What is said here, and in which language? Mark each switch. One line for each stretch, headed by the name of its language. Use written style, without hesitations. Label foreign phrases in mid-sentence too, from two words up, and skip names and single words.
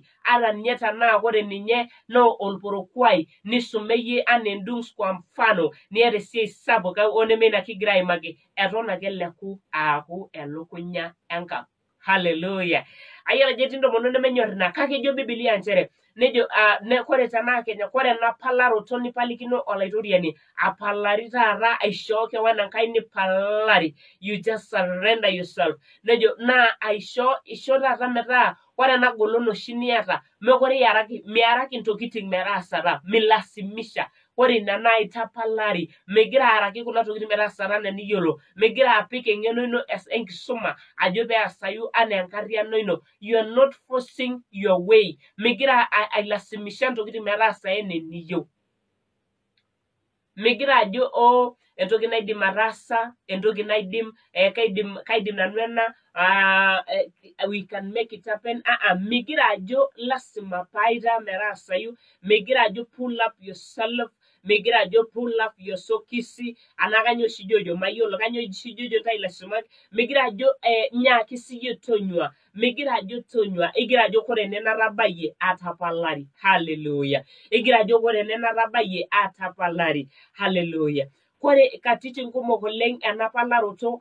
Masai: Ata ninye tenaa kore ninye naa olporokuai nisume yie anaa endung's
Swahili: kwa mfano
Masai: niata esiai sapuk oneme ina kigira aimaki eton ake eleku aaku elukunya enkang'. Hallelujah. Ayiolo ajo etii intomonok nemenyorr ina kake ejo Biblia nchere nejo kore tenaa Kenya kore ena palaroto nipalikino olaitoriani apalari taata aishoo kewan Enkai nipalari.
English: You just surrender yourself.
Masai: Nejo naa isho taata metaa ore ena golon oshi niata mekure miaraki intokiting metaasata milasimisha ore ina naa itapalari migira araki kuna tokiting metaasata enaa eniyiolo migira apik eng'eno ino enkisuma ajo peesayu anaa enkarriano ino
English: you are not forcing your way
Masai: migira ailasimisha ntokiting metaasa enaa eniyieu migira ajo entoki naidim ataasa entoki naidim kaidim nanu ena
English: we can make it happen
Masai: migira ajo lasima paita metaasayu migira ajo
English: pull up yourself
Masai: migira ajo
English: pull up your
Masai: sokisi ana kanyo oshi jojo mayiolo kanyo oshi jojo tailasimak migira ajo nyaaki siyie tonyua migira ajo tonyua igira ajo kore ene natabayie atapalari hallelujah igira ajo kore ene natabayie atapalari hallelujah kore katitin kumok oleng ena palaroto